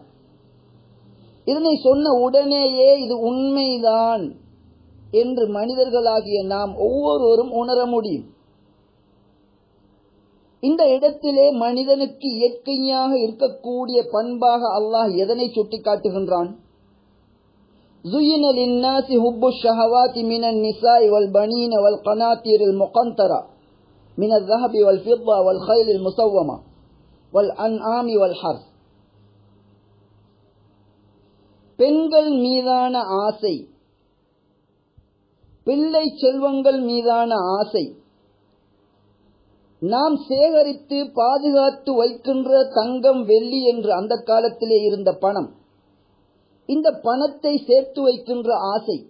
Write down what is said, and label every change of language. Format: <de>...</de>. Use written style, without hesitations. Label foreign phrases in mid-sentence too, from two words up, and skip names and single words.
<ta>இதனை சொன்ன உடனேயே இது உண்மைதான் என்று மனிதர்களாகிய நாம் ஒவ்வொருவரும் உணர முடியும். இந்த இடத்திலே மனிதனுக்கு இயற்கையாக இருக்கக்கூடிய பண்பாக அல்லாஹ் எதனை சுட்டி காட்டுகின்றான்?</ta> <ar>زُيِّنَ لِلنَّاسِ حُبُّ الشَّهَوَاتِ مِنَ النِّسَاءِ وَالْبَنِينَ وَالْقَنَاطِيرِ الْمُقَنطَرَةِ مِنَ الذَّهَبِ وَالْفِضَّةِ وَالْخَيْلِ الْمُسَوَّمَةِ وَالْأَنْعَامِ وَالْحَرْثِ.</ar> <ta>பெண்கள் மீதான ஆசை, பிள்ளை செல்வங்கள் மீதான ஆசை, நாம் சேகரித்து பாதுகாத்து வைக்கின்ற தங்கம், வெள்ளி என்று அந்த காலத்திலே இருந்த பணம், இந்த பணத்தை சேர்த்து வைக்கின்ற ஆசை,</ta>